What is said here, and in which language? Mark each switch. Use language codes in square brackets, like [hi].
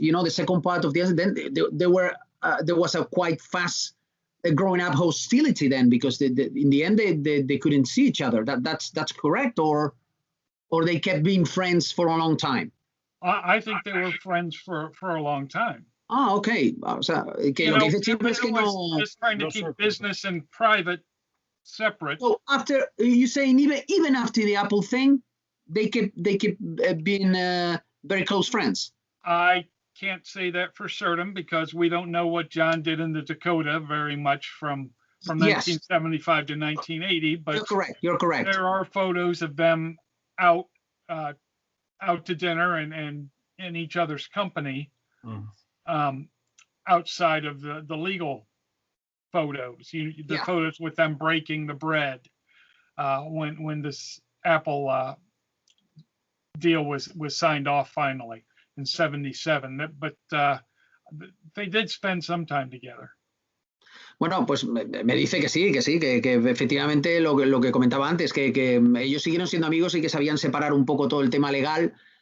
[en] You know, the second part of the answer, then there was a quite fast growing up hostility then, because in the end they couldn't see each other. That's correct, or they kept being friends for a long time. I think they were friends for a long time. Ah, okay. [es] O sea, que lo que dice Chip es que no. [en] Just trying to keep business and private separate. So after you saying even after the Apple thing, they kept being very close friends. I can't say that for certain because we don't know what John did in the Dakota very much from 1975 to 1980. But you're correct. There are photos of them out to dinner and in each other's company. Outside of the legal photos, the photos with them breaking the bread when this Apple deal was signed off finally in 77. But they did spend some time together. [es] Bueno, pues me dice que sí, que efectivamente lo que comentaba antes, que ellos siguieron siendo amigos y que sabían separar un poco todo el tema legal.